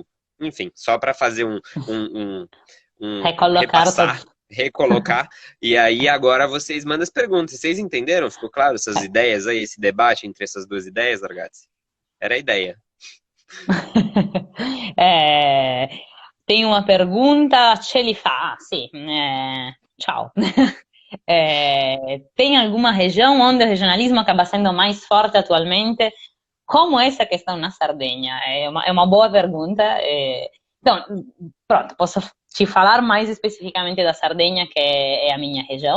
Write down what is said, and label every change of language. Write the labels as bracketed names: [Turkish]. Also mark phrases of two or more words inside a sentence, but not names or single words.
[Portuguese] Enfim, só para fazer um Recolocar repassar, todos. recolocar, e aí agora vocês mandam as perguntas. Vocês entenderam? Ficou claro essas ideias aí, esse debate entre essas duas ideias, ragazzi? Era a ideia. Eh, tem uma pergunta, [Italian] ce li fa? Sì, ciao. [Portuguese] Tem alguma região onde o regionalismo acaba sendo mais forte atualmente? Como essa questão na Sardenha? É uma boa pergunta. Então, pronto, posso te falar mais especificamente da Sardenha, que é a minha região.